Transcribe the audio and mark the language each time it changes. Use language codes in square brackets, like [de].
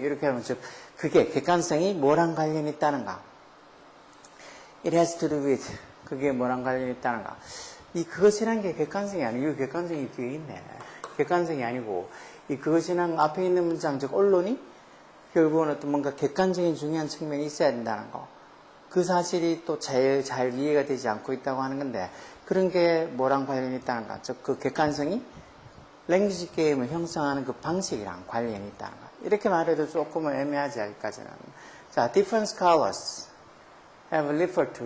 [ko] 이렇게 하면 즉 그게 객관성이 뭐랑 관련이 있다는가. [en] It has to do with [ko] 그게 뭐랑 관련이 있다는가. 이 그것이란 게 객관성이 아니고 객관성이 뒤에 있네. 객관성이 아니고 이 그것이란 앞에 있는 문장 즉 언론이 결국은 어떤 뭔가 객관적인 중요한 측면이 있어야 된다는 거. 그 사실이 또 제일 잘 이해가 되지 않고 있다고 하는 건데 그런 게 뭐랑 관련이 있다는가. 즉 그 객관성이 랭귀지 게임을 형성하는 그 방식이랑 관련이 있다는 거. 이렇게 말해도 조금은 애매하지 여기까지는. [en] 자, different scholars have referred to.